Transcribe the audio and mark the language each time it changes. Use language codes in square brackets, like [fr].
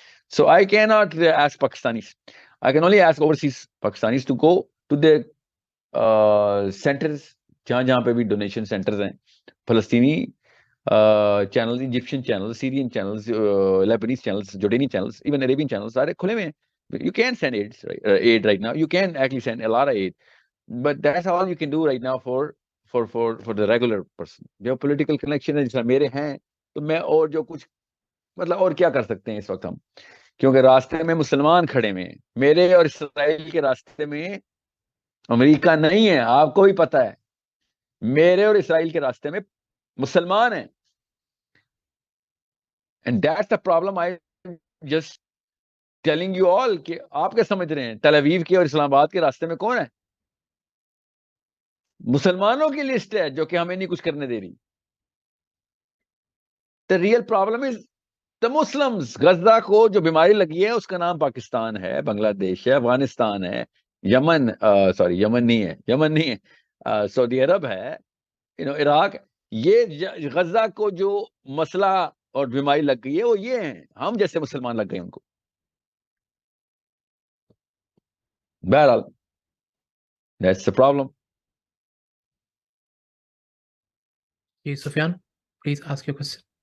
[en] So I cannot ask Pakistanis. I can only ask overseas Pakistanis to go to the centers, [ur] جہاں پہ بھی donation centres ہیں, فلسطینی channel, Egyptian channel, سیرین channels, لیبنیز channels, جورڈینین channels, even Arabian channels, سارے کھلے ہوئے ہیں. [en] You can send aid right now. You can actually send a lot of aid, but that's all you can do right now for the regular person. [ur] جو political connection ہے جس میں میرے ہیں, تو میں اور جو کچھ مطلب اور کیا کر سکتے ہیں اس وقت ہم, کیونکہ راستے میں مسلمان کھڑے ہوئے ہیں. میرے اور اسرائیل کے راستے میں امریکہ نہیں ہے, آپ کو بھی پتہ ہے. میرے اور اسرائیل کے راستے میں مسلمان ہیں. [en] And that's the problem. I just telling you all [ur] کہ آپ کیا سمجھ رہے ہیں, تل اویو کے اور اسلام آباد کے راستے میں کون ہے؟ مسلمانوں کی لسٹ ہے جو کہ ہمیں نہیں کچھ کرنے دے رہی. [en] The real problem is the Muslims. [ur] Gaza کو جو بیماری لگی ہے اس کا نام پاکستان ہے, بنگلہ دیش ہے, افغانستان ہے, یمن یمن نہیں ہے, سعودی عرب ہے, عراق. یہ غزہ کو جو مسئلہ اور بیماری لگ گئی ہے وہ یہ ہیں, ہم جیسے مسلمان لگ گئے ان کو. [en] بہرحال that's the problem. Sufyan, please ask your question.